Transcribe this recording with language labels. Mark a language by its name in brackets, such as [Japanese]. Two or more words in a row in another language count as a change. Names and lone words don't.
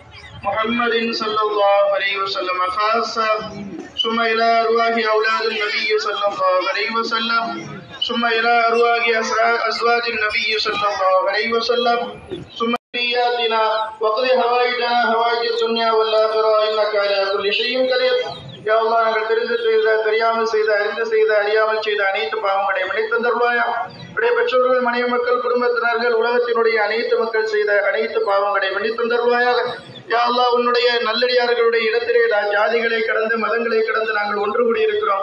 [Arabic] محمد صلى الله عليه وسلم خاصة، ثم إلى أرواح أولاد النبي صلى الله عليه وسلم، ثم إلى أرواح أزواج النبي صلى الله عليه وسلم، ثم ذرياتنا وقضي حوائجنا حوائج الدنيا والآخرة إنك على كل شيء قدير. [Tamil] யா அல்லாஹ், நாங்கள் தெரிந்து செய்த, தெரியாமல் செய்த, அறிந்து செய்த, அறியாமல் செய்த அனைத்து பாவங்களை மன்னித்தந்தருள்வாயா. உடைய பெற்றோர்கள், மனைவி மக்கள், குடும்பத்தினர்கள், உலகத்தினுடைய அனைத்து மக்கள் செய்த அனைத்து பாவங்களை மன்னித்தந்தருள்வாயாக. யா அல்லாஹ், உன்னுடைய நல்லடியார்களுடைய இடத்திலே ஜாதிகளை கடந்து மதங்களை கடந்து நாங்கள் ஒன்று கூடியிருக்கிறோம்.